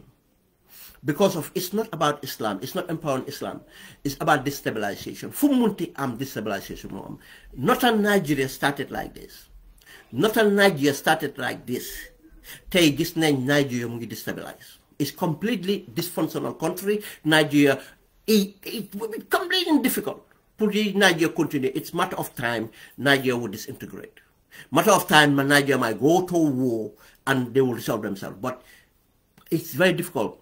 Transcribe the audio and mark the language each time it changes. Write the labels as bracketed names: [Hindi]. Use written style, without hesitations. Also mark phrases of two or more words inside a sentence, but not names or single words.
[English] Because of it's not about Islam, it's not empowering Islam, it's about destabilization. [Wolof] Fumunti am [English] destabilization. Northern Nigeria started like this. Northern Nigeria started like this. [Wolof] Tay gis nañ Nigeria mu ngi destabilize. [English] It's completely dysfunctional country. Nigeria, it will be completely difficult. For Nigeria continue, it's matter of time Nigeria will disintegrate. Matter of time Nigeria might go to war and they will resolve themselves. But it's very difficult.